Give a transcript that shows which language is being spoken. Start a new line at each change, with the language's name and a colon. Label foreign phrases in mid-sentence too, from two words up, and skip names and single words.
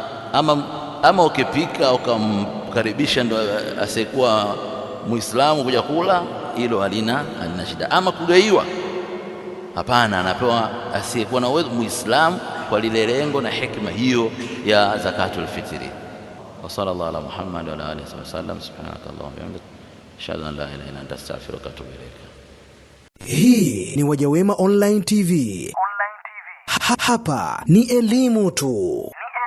Swahili: Ama ukipika ukamkaribisha ndo asiyekuwa Muislamu kuja kula, hilo halina shida. Ama kugaiwa, hapana, anapewa asiyekuwa na uwezo, Muislamu, kwa lile lengo na hikma hiyo ya
Arabic: زكاة الفطر. وصلى الله على محمد وعلى آله وسلم. سبحانك اللهم وبحمدك، أشهد أن لا إله إلا أنت، أستغفرك وأتوب إليك.
Swahili: Hii ni Wajawema Online TV. Hapa ni elimu tu.